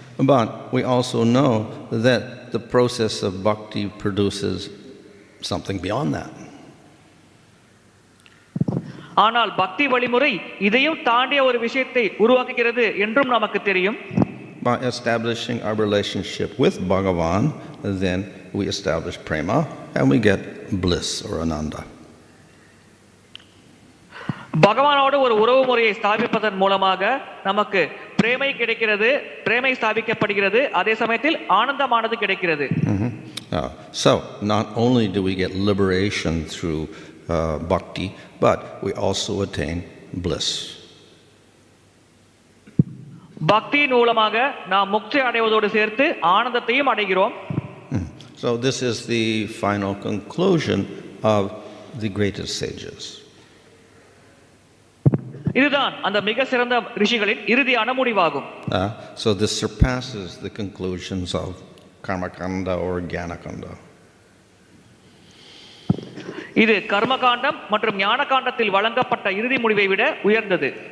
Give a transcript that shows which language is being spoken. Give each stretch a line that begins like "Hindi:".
English: But we also know that the process of bhakti produces something beyond that.
Tamil: ஆனால் பக்தி வழிமுறை இதையும் தாண்டிய ஒரு விஷயத்தை உருவாக்குகிறது என்றும் நமக்கு தெரியும்.
English: By establishing our relationship with Bhagavan, then we establish prema and we get bliss or ananda.
Tamil: பகவானோடு ஒரு உறவு முறையை ஸ்தாபிப்பதன் மூலமாக நமக்கு பிரேமை கிடைக்கிறது, பிரேமை ஸ்தாபிக்கப்படுகிறது, அதே சமயத்தில் ஆனந்தமானது கிடைக்கிறது.
English: So not only do we get liberation through bhakti, but we also attain bliss.
Tamil: பக்தியின் மூலமாக நாம் முக்தி அடைவதோடு சேர்த்து ஆனந்தத்தையும் அடைகிறோம்.
English: So this is the final conclusion of the greatest sages.
Tamil: இதுதான் அந்த மிக சிறந்த ரிஷிகளின் இறுதியான முடிவாகும்.
English: So this surpasses the conclusions of karmakanda or jnanakanda.
Tamil: இது கர்மகாண்டம் மற்றும் ஞானகாண்டத்தில் வழங்கப்பட்ட இறுதி முடிவை விட உயர்ந்தது.